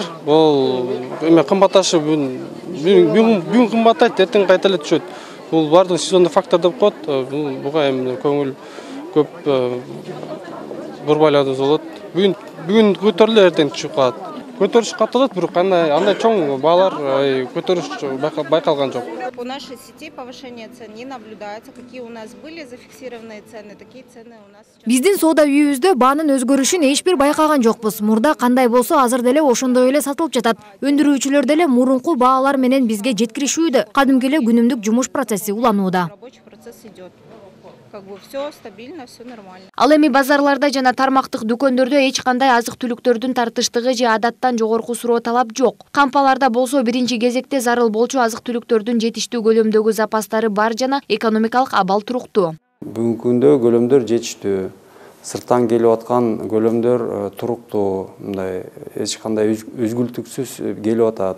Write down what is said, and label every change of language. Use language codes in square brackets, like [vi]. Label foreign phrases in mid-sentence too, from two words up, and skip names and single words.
[ky] Бул кымбатташы бүгүн кымбаттайт, эртең кайта эле түшөт. Бул бардыгы сезондук фактор деп коет. Буга эми көңүл көп бурбайлоодубуз болот. Бүгүн көтөрүлө, эртең түшүп калат. Көтөрүш катталат, бирок андай чоң баалар көтөрүш байкалган жок. [ru] По нашей сети повышение цен не наблюдается. Какие у нас были зафиксированные цены, такие цены у нас сейчас. [ky] Биздин соода үйүбүздө баанын өзгөрүшүн эч бир байкаган жокпуз. Мурда кандай болсо азыр деле ошондой эле сатылып жатат. Өндүрүүчүлөр деле мурунку баалар менен бизге жеткиришүүдө. Кадимки эле күнүмдүк жумуш процесси уланууда. [ru] Рабочий процесс идет. Как бы все стабильно, все нормально. [ky] Ал эми базарларда жана тармактык дүкөндөрдө эч кандай азык-түлүктөрдүн тартыштыгы же адаттан жогорку суроо талап жок. Кампаларда болсо биринчи кезекте зарыл болчу азык-түлүктөрдүн жетиштүү көлөмдөгү запастары бар жана экономикалык абал туруктуу. Бүгүнкү күндө көлөмдөр жетиштүү. Сырттан келип аткан көлөмдөр туруктуу, мындай эч кандай үзгүлтүксүз келип атат.